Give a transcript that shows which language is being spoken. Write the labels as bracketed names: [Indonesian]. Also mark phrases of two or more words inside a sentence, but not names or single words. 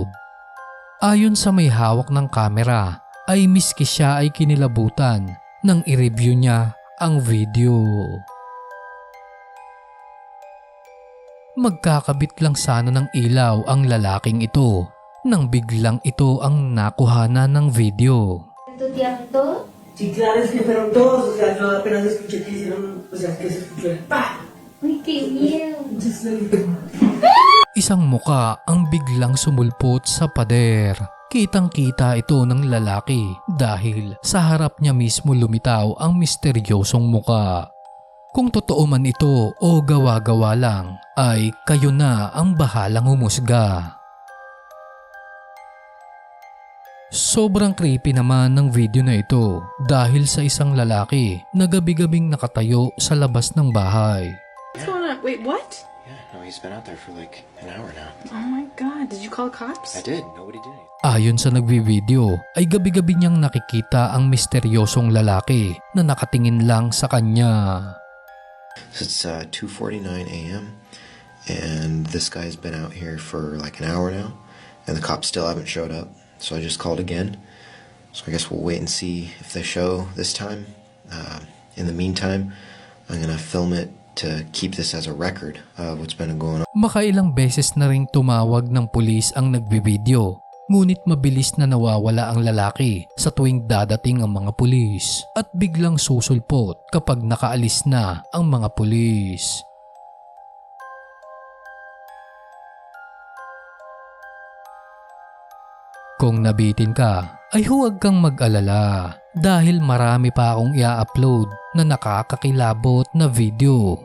[Filipino] Ayon sa may hawak ng kamera ay miski siya ay kinilabutan nang i-review niya ang video. Magkakabit lang sana ng ilaw ang lalaking ito nang biglang ito ang nakuhanan ng video. [Spanish] ¿Tu tiempo? Sí, claro, es que fueron todos, o sea, yo apenas escuché que hicieron, o sea, que se escuchó el ¡pah! Uy, qué miedo. [Filipino] Isang muka ang biglang sumulpot sa pader. Kitang-kita ito ng lalaki dahil sa harap niya mismo lumitaw ang misteryosong muka. Kung totoo man ito o gawa-gawa lang, ay kayo na ang bahalang humusga. Sobrang creepy naman ng video na ito dahil sa isang lalaki na gabi-gabing nakatayo sa labas ng bahay. [English] What's going on? Wait, what? Yeah, no, he's been out there for like an hour now. Oh my god, did you call the cops? I did. Nobody did anything. [Filipino] Ayon sa nagbi-video ay gabi-gabi niyang nakikita ang misteryosong lalaki na nakatingin lang sa kanya. [English] So it's 2:49 a.m. and this guy's been out here for like an hour now, and the cops still haven't showed up. So I just called again. So I guess we'll wait and see if they show this time. In the meantime, I'm gonna film it to keep this as a record of what's been going on. [Filipino] Makailang beses na ring tumawag ng pulis ang nagbibideo, ngunit mabilis na nawawala ang lalaki sa tuwing dadating ang mga pulis at biglang susulpot kapag nakaalis na ang mga pulis. Kung nabitin ka, ay huwag kang mag-alala dahil marami pa akong i-upload na nakakakilabot na video.